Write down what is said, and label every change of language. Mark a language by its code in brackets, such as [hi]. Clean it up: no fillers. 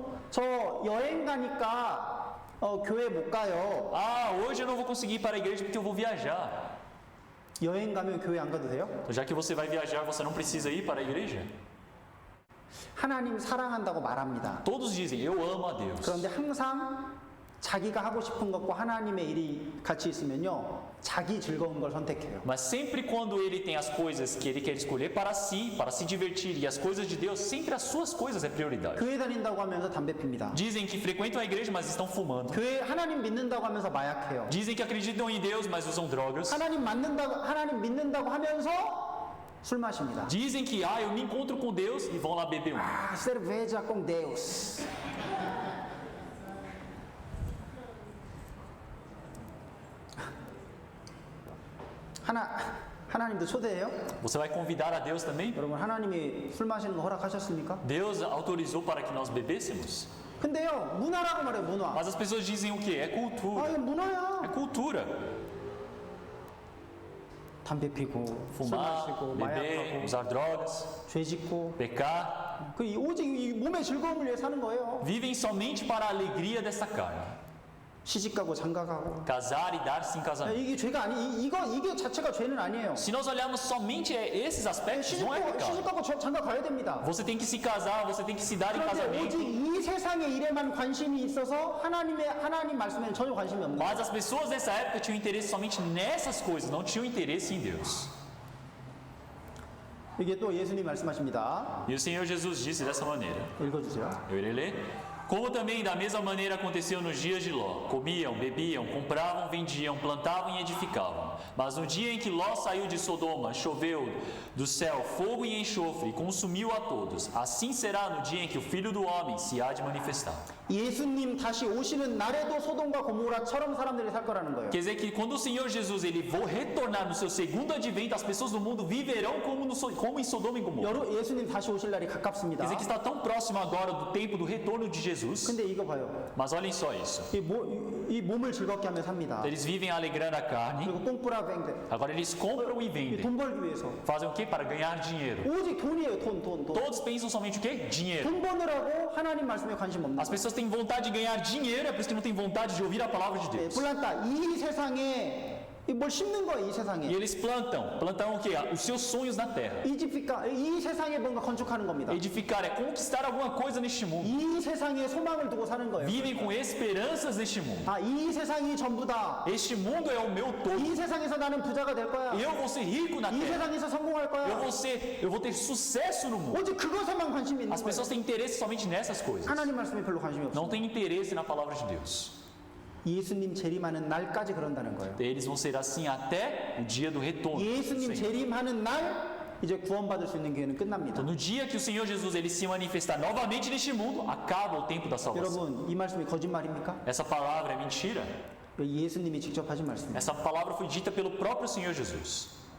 [ko] 저 여행 가니까 교회 못 가요. [pt] Hoje eu não vou conseguir ir para a igreja porque eu vou viajar. [ko] 여행 가면 교회 안 가도 돼요? [pt] Já que você vai viajar, você não precisa ir para a igreja? [ko] 하나님 사랑한다고 말합니다. [pt] Todos dizem: eu amo a Deus. [ko] 그런데 항상 자기가 하고 싶은 것과 하나님의 일이 같이 있으면요, 자기 즐거운 걸 선택해요. [pt] Mas sempre quando ele tem as coisas que ele quer escolher para se divertir, e as coisas de Deus, sempre as suas coisas é prioridade. [ko] 교회 다닌다고 하면서 담배 핍니다. [pt] Dizem que frequentam a igreja, mas estão fumando. [ko] 교회 하나님 믿는다고 하면서 마약해요. [pt] Dizem que acreditam em Deus, mas usam drogas. [ko] 하나님 믿는다고 하면서 술 마십니다. [pt] Dizem que eu me encontro com Deus e vão lá beber um. cerveja com Deus. [ko] 하나님도 초대해요? [pt] Você vai convidar a Deus também? [ko] 여러분 하나님이 술 마시는 거 허락하셨습니까? [pt] Deus autorizou para que nós bebêssemos. [ko] 근데요 문화라고 말해요 문화. [pt] Mas as pessoas dizem o quê? É cultura. [ko] 이거 문화야. [pt] É cultura. [ko] 담배 피고 술 [pt] Fumar, [ko] 마시고 [pt] beber, [ko] 마약하고 [pt] usar drogas, [ko] 죄 짓고 [pt] pecar. [ko] 오직 이 몸의 즐거움을 위해 사는 거예요. [pt] Vivem somente para a alegria dessa carne. [ko] 시집가고 장가가고. [pt] Casar e dar-se em casamento. [ko] 이게 죄가 이게 자체가 죄는 아니에요. [pt] Se nós olharmos somente esses aspectos, não é pecado. [ko] 시집가고 장가 가야 됩니다. [pt] Você tem que se casar, você tem que se dar em [ko] 그런데 [pt] casamento. [ko] 오직 이 세상의 일에만 관심이 있어서 하나님 말씀에는 전혀 관심이 없는 거예요. [pt] Mas as pessoas dessa época tinham interesse somente nessas coisas, não tinham interesse em Deus. [ko] 이게 또 예수님 말씀하십니다. [pt] E o Senhor Jesus disse dessa maneira. [ko] 읽어주세요. [pt] Eu irei ler. Como também da mesma maneira aconteceu nos dias de Ló. Comiam, bebiam, compravam, vendiam, plantavam e edificavam. Mas no dia em que Ló saiu de Sodoma, choveu do céu fogo e enxofre e consumiu a todos. Assim será no dia em que o Filho do Homem se há de manifestar. [ko] 예수님 다시 오시는 날에도 소돔과 고모라처럼 사람들이 살 거라는 거예요. [pt] Quer dizer que quando o Senhor Jesus ele for retornar no seu segundo advento, as pessoas do mundo viverão como em Sodoma e Gomorra. [ko] 예수님 다시 오실 날이 가깝습니다. [pt] Quer dizer que está tão próximo agora do tempo do retorno de Jesus. [ko] 근데 이거 봐요. [pt] Mas olhem só isso. [ko] 이 몸을 즐겁게 하며 삽니다. [pt] Eles vivem alegrando a carne. [ko] 그리고 [pt] 꽁뿌라 뱅데. Agora eles compram e vendem. [ko] 돈 벌기 위해서. [pt] Fazem o quê? Para ganhar dinheiro. [ko] 오직 돈이에요. 돈. [pt] Todos pensam somente o quê? Dinheiro. [ko] 돈 버느라고 하나님 말씀에 관심 없는 [pt] As pessoas têm vontade de ganhar dinheiro, é por isso que não têm vontade de ouvir a palavra de Deus. [ko] 플란타 이 세상에 뭘 심는 거예요, 이 [pt] E [ko] 세상에. [pt] eles plantam. Plantam o quê? Os seus sonhos na terra. [ko] 이 세상에 뭔가 건축하는 겁니다. [pt] Edificar é conquistar alguma coisa neste mundo. [ko] 이 세상에 소망을 두고 사는 거예요. [pt] Vivem com esperanças neste mundo. [ko] 이 세상이 전부다. [pt] Este mundo é o meu todo. [ko] 이 세상에서 나는 부자가 될 거야. [pt] Eu vou ser rico na [ko] 이 [pt] terra. [ko] 세상에서 성공할 거야. [pt] Eu vou ter sucesso no mundo. [ko] 오직 그것에만 관심이 있는 [pt] As [ko] 거예요. [pt] pessoas têm interesse somente nessas coisas. [ko] 하나님 말씀에 별로 관심이 [pt] Não [ko] 없어요. [pt] têm interesse na palavra de Deus. [ko] 예수님 재림하는 날까지 그런다는 거예요. [pt] Eles vão ser assim até o dia do retorno. [ko] 예수님 재림하는 날 이제 구원받을 수 있는 기회는 끝납니다. [pt] Então, no dia que o Senhor Jesus ele se manifestar novamente neste mundo, acaba o tempo da salvação. [ko] 여러분, 이 말씀이 거짓말입니까? [pt] Essa palavra é mentira. [ko] 예수님이 직접 하신 말씀이에요. [pt] Essa palavra foi dita pelo próprio Senhor Jesus.